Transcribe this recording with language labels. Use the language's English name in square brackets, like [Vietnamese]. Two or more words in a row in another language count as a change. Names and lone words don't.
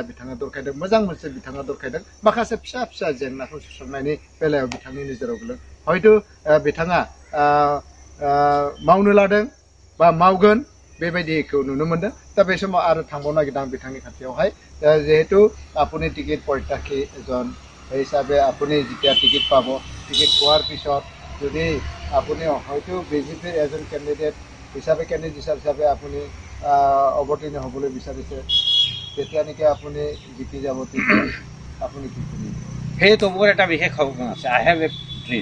[Bodo] बिथाङा दरखायदों, मोजां मोनसे बिथाङा दरखायदों। माखासे फिसा फिसा जेंनाखौ सुस्रांनायनि बेलायाव बिथांनि नोजोराव गोलैदों। हयतो बिथाङा मावनो लादों बा मावगोन बेबायदिखौ नुनो मोनदों। दा बे समाव आरो थांबावनो नागिरदों आं बिथांनि खाथियावहाय। [Assamese] जिहेतु আপুনি টিকেট প্ৰত্যাশী এজন হিচাপে আপুনি যেতিয়া टिकेट পাব, टिकेट পোৱাৰ পিছত যদি আপুনি হয়তো বিজেপিৰ এজন কেণ্ডিডেট হিচাপে হিচাপে আপুনি অৱতীৰ্ণ হ'বলৈ বিচাৰিছে, তেতিয়া নেকি আপুনি জিকি যাব, তেতিয়া আপুনি কি কৰিব? সেইটো মোৰ এটা বিশেষ সপোন আছে। [English] I have a dream.